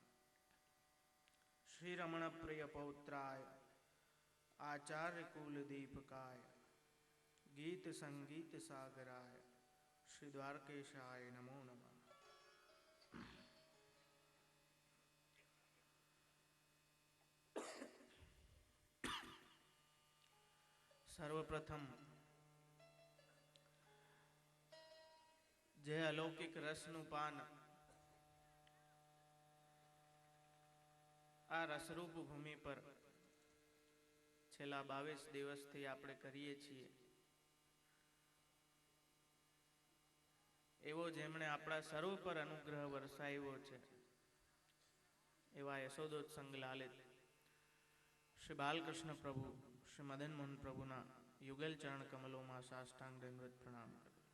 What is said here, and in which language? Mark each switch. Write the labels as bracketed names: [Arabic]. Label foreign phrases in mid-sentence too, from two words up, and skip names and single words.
[Sanskrit] श्रीरमण प्रिय पौत्राय आचार्य कुलदीपकाय गीत संगीत सागराय श्री द्वारकेशाय नमो नमः। [Gujarati] સર્વપ્રથમ જે અલૌકિક रसનું પાન આ રસરૂપ ભૂમિ પર છેલ્લા 22 દિવસથી આપણે કરીએ છીએ, એવો જેમણે આપણા સર્વ પર અનુગ્રહ વરસાવ્યો છે એવા યશોદોત્સંગ લાલિત શ્રી બાલકૃષ્ણ પ્રભુ શ્રી મદન મોહન પ્રભુના યુગલ ચરણ કમલોમાં સાષ્ટાંગ દંડવત પ્રણામ કરું.